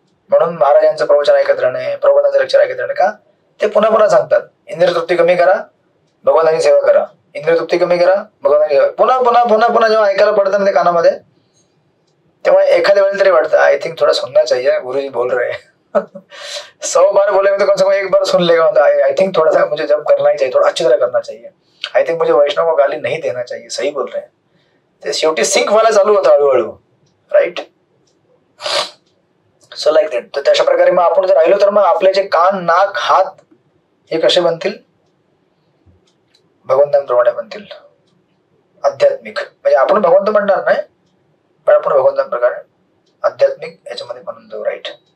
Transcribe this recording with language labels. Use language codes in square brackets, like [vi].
[mr] म्हणून महाराजांचं प्रवचन ऐकत राहणे, प्रबोधाचं लेक्चर ऐकत राहणे, का ते पुन्हा पुन्हा सांगतात, इंद्रिय तृप्ती कमी करा, भगवंताची सेवा करा, इंद्रिय तृप्ती कमी करा, भगवंताची सेवा. पुन्हा पुन्हा पुन्हा पुन्हा जेव्हा ऐकायला पडतं ना ते कानामध्ये, तेव्हा एखाद्या वेळेला तरी वाटतं [hi] आय थिंक थोड़ा सुनना चाहिए, गुरुजी बोल रहे हैं. 100 बार बोलेंगे तो कम से कम एक बार सुन लेगा, आई थिंक थोड़ा सा मुझे जब करना ही चाहिए, थोड़ा अच्छी तरह करना चाहिए, आई थिंक मुझे वैष्णव को गाली नहीं देना चाहिए, सही बोल रहे हैं. [mr] ते शेवटी सिंक व्हायला चालू होतं हळूहळू. राईट. [en] So like that. [mr] तर तशा प्रकारे मग आपण जर राहिलो तर मग आपले जे कान, नाक, हात हे कसे बनतील, भगवंतांप्रमाणे बनतील, आध्यात्मिक. म्हणजे आपण भगवंत म्हणणार नाही, पण आपण भगवंतांप्रकारे आध्यात्मिक याच्यामध्ये बनून जाऊ. राईट.